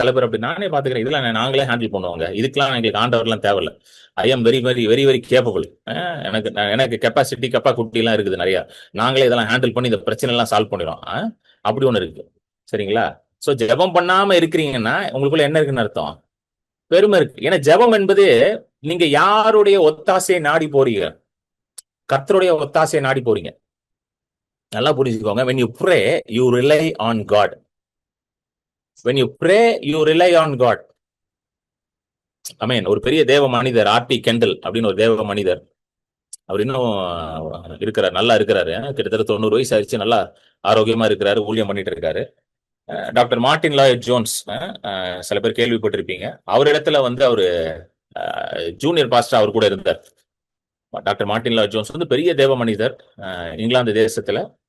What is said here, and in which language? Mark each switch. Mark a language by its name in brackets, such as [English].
[Tamil] சில பேர் அப்படி, நானே பாத்துக்கிறேன், இதெல்லாம் நாங்களே ஹேண்டில் பண்ணுவாங்க, இதுக்கெல்லாம் எங்களுக்கு ஆண்டவர்லாம் தேவையில்ல, [English] I am very very very very capable, [Tamil] எனக்கு கெப்பாசிட்டி கெப்பாசிட்டி எல்லாம் இருக்குது நிறைய, நாங்களே இதெல்லாம் ஹேண்டில் பண்ணி இந்த பிரச்சனை எல்லாம் சால்வ் பண்ணிடுவோம். அப்படி ஒண்ணு இருக்கு, சரிங்களா? சோ ஜெபம் பண்ணாம இருக்கிறீங்கன்னா உங்களுக்குள்ள என்ன இருக்குன்னு அர்த்தம், பெருமை இருக்கு. ஏன்னா ஜெபம் என்பது நீங்க யாருடைய ஒத்தாசையை நாடி போறீங்க, கர்த்தருடைய ஒத்தாசையை நாடி போறீங்க. நல்லா புரிஞ்சுக்கோங்க. [English] when you pray you rely on God. when you pray you rely on God. [Tamil] ஆமென். ஒரு பெரிய தேவ மனிதர் ஆர்டி கெண்டல் அப்படின்னு ஒரு தேவ மனிதர், அவர் இன்னும் இருக்கிறார், நல்லா இருக்கிறாரு. கிட்டத்தட்ட 90 வயசு ஆயிடுச்சு, நல்லா ஆரோக்கியமா இருக்கிறாரு, ஊழியம் பண்ணிட்டு இருக்காரு. டாக்டர் மார்ட்டின் லாய்ட் ஜோன்ஸ், சில பேர் கேள்விப்பட்டிருப்பீங்க. அவர் இடத்துல வந்து அவரு ஜூனியர் பாஸ்டர் அவர் கூட இருந்தார். டாக்டர் மார்ட்டின் லாய்ட் ஜோன்ஸ் வந்து பெரிய தேவ மனிதர், இங்கிலாந்து தேசத்துல.